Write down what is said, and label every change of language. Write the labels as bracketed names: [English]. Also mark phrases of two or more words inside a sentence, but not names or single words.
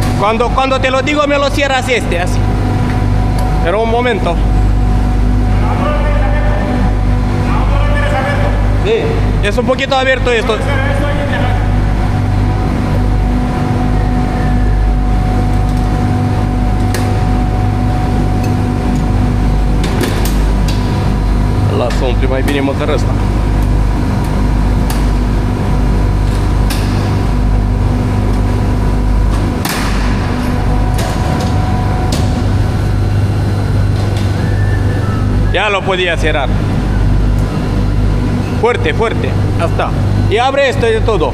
[Spanish] Cuando te lo digo me lo cierras así. Pero un momento. Sí, es un poquito abierto esto. [Romanian] Lasă umpli mai bine măcar ăsta. [Spanish] Ya lo podía cerrar. Fuerte, fuerte. Hasta. Y abre esto de todo.